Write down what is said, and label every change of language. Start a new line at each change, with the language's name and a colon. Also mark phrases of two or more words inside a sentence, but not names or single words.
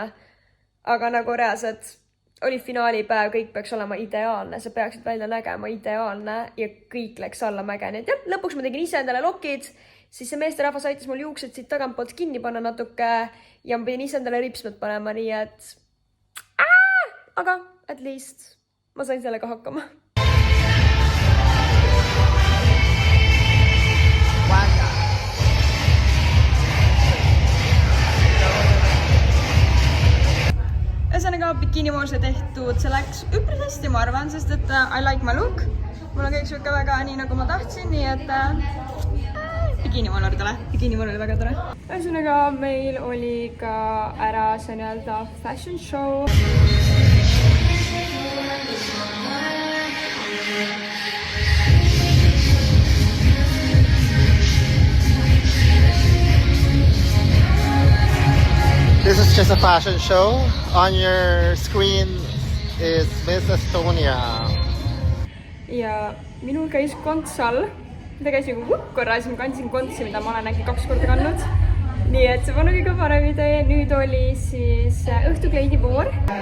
Estonian: Aga nagu reaalselt oli finaalipäev, kõik peaks olema ideaalne, sa peaksid välja nägema ideaalne ja kõik läks alla mäge. Nii et jah, lõpuks ma tegin ise endale lokid, siis see meesterahvas aitas mul juuksed siit tagantpoolt kinni panna natuke ja ma pidin ise endale ripsmed panema, nii et aga
English: at least
Estonian: ma sain sellega hakkama. Ühesõnaga, bikiinivoor sai tehtud, see läks üpris hästi, ma arvan, sest et
English: I like my look.
Estonian: Mul on kõik siuke väga nii, nagu ma tahtsin, nii et bikiinivoor oli tore. Bikiinivoor oli väga tore. Ühesõnaga, meil oli ka ära see nii-öelda
English: fashion show. This is just a fashion show. On your screen is Miss Estonia.
Estonian: Ja minul käis konts all. Ta käis nagu korra, siis ma kandsin kontsi, mida ma olen äkki 2 korda kandnud. Nii et see polnud kõige parem idee. Nüüd oli siis õhtukleidivoor.